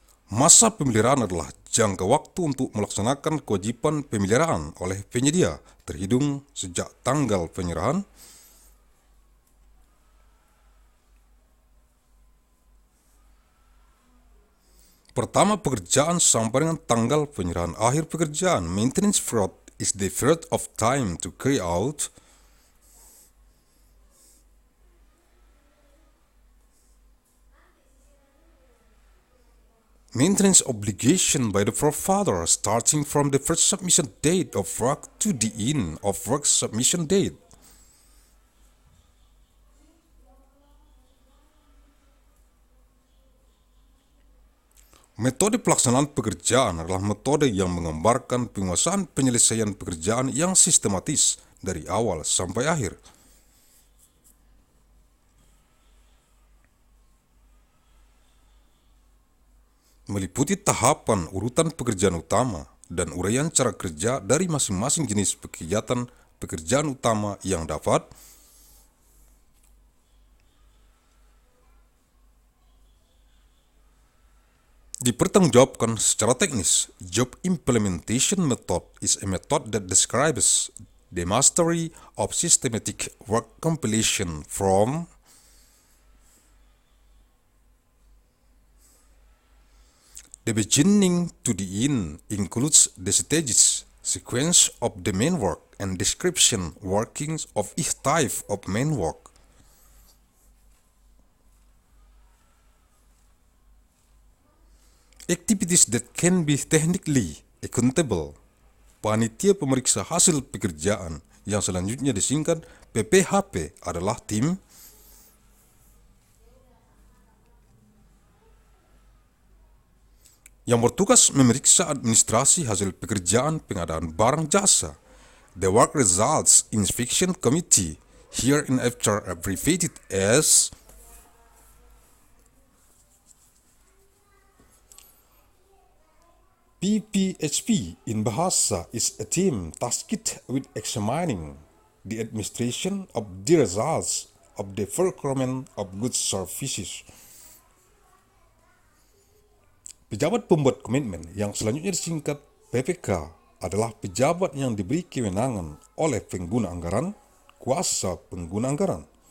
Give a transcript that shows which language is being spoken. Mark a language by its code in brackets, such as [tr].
[id] Masa pemeliharaan adalah jangka waktu untuk melaksanakan kewajiban pemeliharaan oleh penyedia, terhitung sejak tanggal penyerahan pertama pekerjaan sampai dengan tanggal penyerahan akhir pekerjaan. [en] Maintenance period is the period of time to carry out maintenance obligation by the provider starting from the first submission date of work to the end of work submission date. [id] Metode pelaksanaan pekerjaan adalah metode yang menggambarkan penguasaan penyelesaian pekerjaan yang sistematis dari awal sampai akhir. Meliputi tahapan urutan pekerjaan utama dan uraian cara kerja dari masing-masing jenis kegiatan pekerjaan utama yang dapat dipertanggungjawabkan secara teknis. [en] Job implementation method is a method that describes the mastery of systematic work compilation from the beginning to the end, includes the stages, sequence of the main work, and description workings of each type of main work. Activities that can be technically accountable. [id] Panitia pemeriksa hasil pekerjaan yang selanjutnya disingkat PPHP adalah tim yang bertugas memeriksa administrasi hasil pekerjaan pengadaan barang jasa. [en] The Work Results Inspection Committee, hereinafter abbreviated as PPHP in Bahasa, is a team tasked with examining the administration of the results of the procurement of goods services. [id] Pejabat pembuat komitmen yang selanjutnya disingkat PPK adalah pejabat yang diberi kewenangan oleh pengguna anggaran, kuasa pengguna anggaran.